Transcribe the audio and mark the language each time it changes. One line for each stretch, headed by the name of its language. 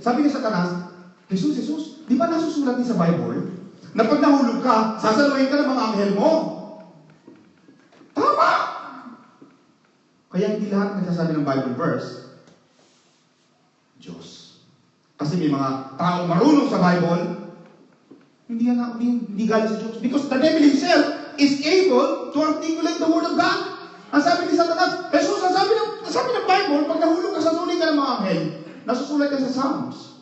Filipino: Sabi ni Satanas, Jesus, di ba nasusulat din sa Bible na pag nahulog ka, sasaluhin ka ng mga anghel mo? Tama! Kaya hindi lahat nagsasabi ng Bible verse, Diyos. Kasi may mga tao marunong sa Bible, hindi galing sa Diyos.
English: Because the devil himself is able to articulate the Word of God.
Filipino: Ang sabi ni Satanas, Jesus, ang sabi ng Bible, pag nahulog ka, sasaluhin ka ng mga anghel, nasusulat ka sa Psalms.